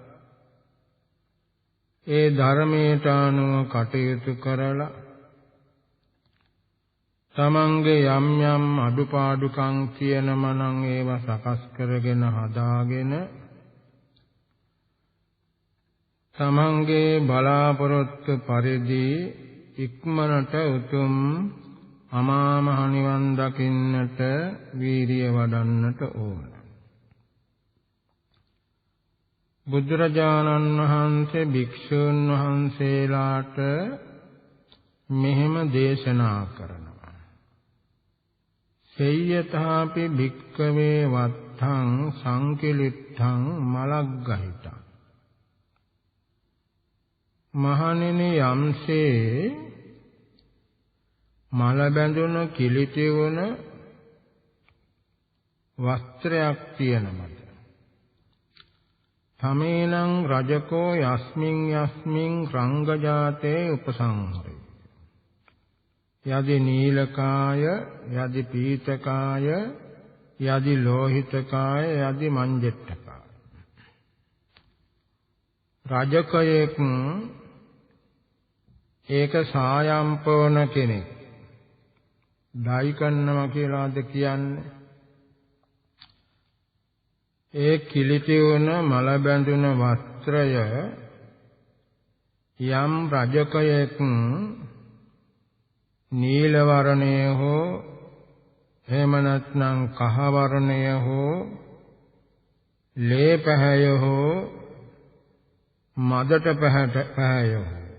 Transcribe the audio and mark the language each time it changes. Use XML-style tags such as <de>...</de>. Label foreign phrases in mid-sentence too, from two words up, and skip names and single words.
<si>ඒ ධර්මයට අනුව කටයුතු කරලා තමන්ගේ යම් යම් අඩුපාඩුකම් තියෙනම නම් ඒවා සකස් කරගෙන හදාගෙන තමන්ගේ බලාපොරොත්තු පරිදි ඉක්මනට උතුම් අමා මහ නිවන් දකින්නට වීරිය වඩන්නට ඕන. බුදුරජාණන් වහන්සේ භික්ෂූන් වහන්සේලාට මෙහෙම දේශනා කරනවා.</si> <pi>සෙය්‍යතාපි භික්ඛවේ වත්තං සංකිලිට්ඨං මලග්ගහිතං.</pi> <si>මහණෙනි යම්සේ මල බැඳුන කිලිටි වුණ වස්ත්‍රයක් තියෙනමද</si> <pi>තමේනං රජකෝ යස්මින් යස්මින් රංගජාතේ උපසංහරේ යදි නීලකාය යදි පීතකාය යදි ලෝහිතකාය යදි මංජෙට්ඨකාය</pi> <si>රජකයෙක් ඒක සායම්පෝන කෙනෙක් ඩයි කරනවා කියලාද කියන්නේ? ඒ කිලිටි වුණ මල බැඳුන වස්ත්‍රය යම් රජකයෙක් නීල වර්ණය හෝ එහෙම නැත්නම් කහ වර්ණය හෝ ලේ පැහැය හෝ මදට පැහැය හෝ</si>